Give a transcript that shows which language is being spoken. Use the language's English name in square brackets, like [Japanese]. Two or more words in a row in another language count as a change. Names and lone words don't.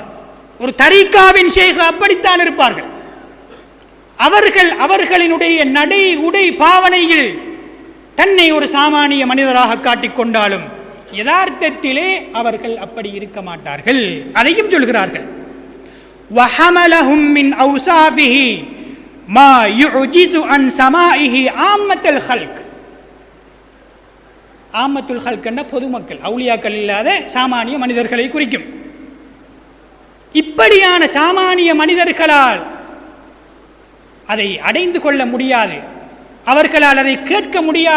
[Tamil] ஒரு தரீக்காவின் ஷேக் அப்படித்தான் இருப்பார்கள். அவர்கள் அவர்களினுடைய நடை உடை பாவனையில் தன்னை ஒரு சாமானிய மனிதராக காட்டிக்கொண்டாலும் யதார்த்தத்திலே அவர்கள் அப்படி இருக்க மாட்டார்கள். அதையும் சொல்கிறார்கள். [Arabic] وحملهم من أوصافه ما يعجز عن سمائه عامة الخلق. عامة الخلق [Tamil] என்ற பொதுமக்கள், அவுலியாக்கள் இல்லாத சாமானிய மனிதர்களை குறிக்கும். இப்படியான சாமானிய மனிதர்களால் அதை அடைந்து கொள்ள முடியாது, அவர்களால் அதை கேட்க முடியாது.